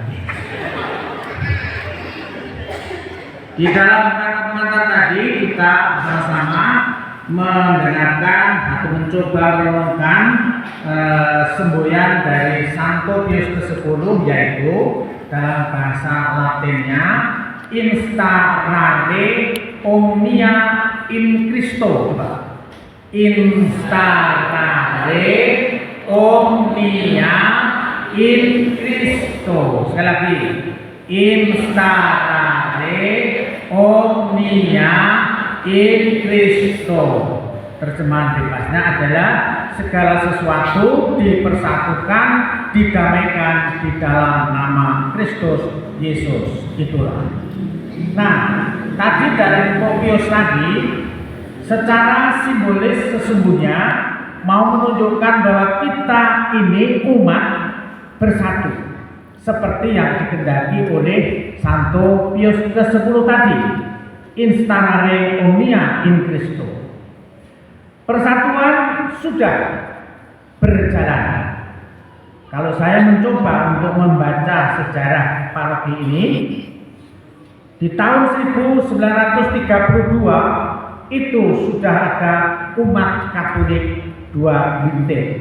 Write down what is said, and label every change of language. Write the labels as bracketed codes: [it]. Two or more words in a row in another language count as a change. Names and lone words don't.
[id] Di dalam pengantar tadi kita bersama mendengarkan atau mencoba merenungkan semboyan dari Santo Pius ke-10 yaitu dalam bahasa Latinnya [la] Instarare omnia in Christo. Instarare omnia in Christo. [id] Sekali lagi, [la] instarare omnia in Christo. [id] Terjemahan bebasnya adalah segala sesuatu dipersatukan, didamaikan di dalam nama Kristus Yesus. Itulah. Nah, tadi dari Tepopius tadi secara simbolis sesungguhnya mau menunjukkan bahwa kita ini umat bersatu seperti yang dikehendaki oleh Santo Pius ke-10 tadi. [la] Instarare omnia in Christo. [id] Persatuan sudah berjalan. Kalau saya mencoba untuk membaca sejarah paroki ini, di tahun 1932 itu sudah ada umat Katolik 2 bintik.